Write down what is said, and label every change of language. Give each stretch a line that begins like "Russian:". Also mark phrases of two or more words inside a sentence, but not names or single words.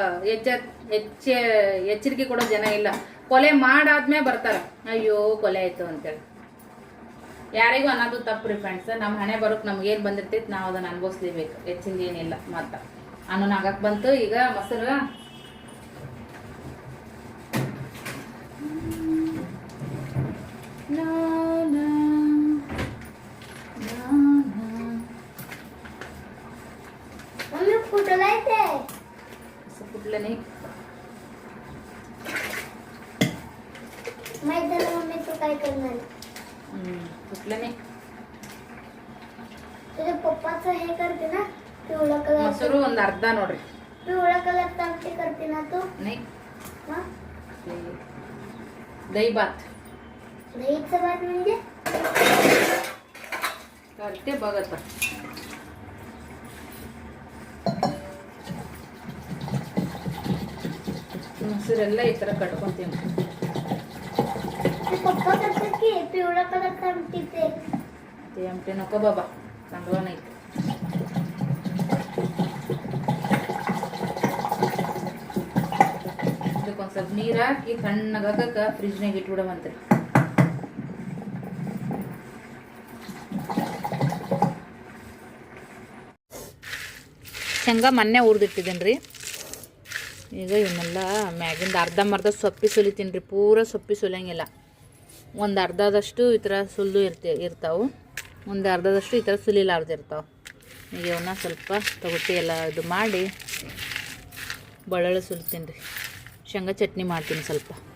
Kannada: ಎಚ್ಚರಿಕೆ ಕೊಡೋ ಜನ ಇಲ್ಲ ಕೊಲೆ ಮಾಡಾದ್ಮೇಲೆ ಬರ್ತಾರ ಅಯ್ಯೋ ಕೊಲೆ ಆಯ್ತು ಅಂತೇಳಿ ಯಾರಿಗೂ ಅನ್ನೋದು ತಪ್ಪು ಫ್ರೆಂಡ್ಸ್ ನಮ್ಮ ಹಣೆ ಬರೋಕ್ ನಮ್ಗೇನ್ ಬಂದಿರ್ತೈತಿ ನಾವು ಅದನ್ನ ಅನ್ಭವಿಸ್ಲೇಬೇಕು ಹೆಚ್ಚಿಂದ ಏನಿಲ್ಲ ಮತ್ತ ಅನ್ನೋನ್ ಆಗಕ್ ಬಂತು ಈಗ ಮೊಸರು
Marathi: कुठलं नाही माहित झालं मम्मी तू काय करणार कुठलं नाही तुझ्या पप्पाचं हे करते ना पिवळा कलर
Kannada: ಮೊಸರು ಒಂದು ಅರ್ಧ ನೋಡ್ರಿ
Marathi: पिवळा कलर आमटी करते ना तू नाही हा दही भात दहीचं भात म्हणजे करते बघ आता
Kannada: ಮೊಸರೆಲ್ಲ ಈ ತರ ಕಟ್ಕೊಂತೀನಿ
Marathi: पप्पा करतात की पिवळा कलर आमटी ते आमटे नको बाबा चांगला नाही
Kannada: ಇದಕ್ಕೊಂದು ಸ್ವಲ್ಪ ನೀರು ಹಾಕಿ ತಣ್ಣಗಾಕ ಫ್ರಿಜ್ನಾಗ ಇಟ್ಬಿಡಮಂತ್ರಿ ಶೇಂಗಾ ಮೊನ್ನೆ ಹುರಿದಿಟ್ಟಿದ್ದೇನೆ ರೀ ಈಗ ಇವನ್ನೆಲ್ಲ ಮ್ಯಾಗಿಂದ ಅರ್ಧಂಬರ್ಧ ಸೊಪ್ಪಿ ಸುಲಿತೀನಿ ರೀ ಪೂರ ಸೊಪ್ಪಿ ಸುಲಿಯಂಗಿಲ್ಲ ಒಂದು ಅರ್ಧದಷ್ಟು ಈ ಥರ ಸುಲಿದು ಇರ್ತಾವೆ ಒಂದು ಅರ್ಧದಷ್ಟು ಈ ಥರ ಸುಲಿಲಾರ್ದಿರ್ತಾವೆ ಈಗ ಇವನ್ನ ಸ್ವಲ್ಪ ತಗೊಟ್ಟಿ ಎಲ್ಲ ಇದು ಮಾಡಿ ಬೆಳ್ಳುಳ್ಳಿ ಸುಲಿತೀನಿ ರೀ ಶೇಂಗಾ ಚಟ್ನಿ ಮಾಡ್ತೀನಿ ಸ್ವಲ್ಪ